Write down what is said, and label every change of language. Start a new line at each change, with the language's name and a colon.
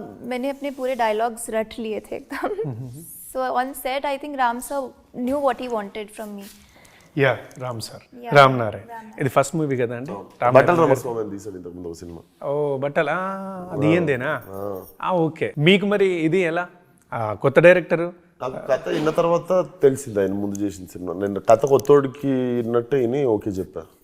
Hindi: मैंने अपने पूरे डायलॉग्स रट लिए थे एकदम.
English: So on set, I think Ram sir knew what he wanted from me. Yeah, Ram sir. Ram Narayan.
Telugu: ఇది ఫస్ట్ మూవీ కదా అండి? బట్టల రామస్వామి తీసాడు ఇంతకు ముందు ఒక సినిమా. ఓ బట్టల, అది ఏందేనా? ఓకే. మీకు మరి ఇది ఎలా కొత్త డైరెక్టర్? నాకు కథ విన్న తర్వాత తెలిసింది ఆయన ముందు చేసిన సినిమా. నేను కథ కొత్తోడికి విన్నట్టు విని ఓకే చెప్పా.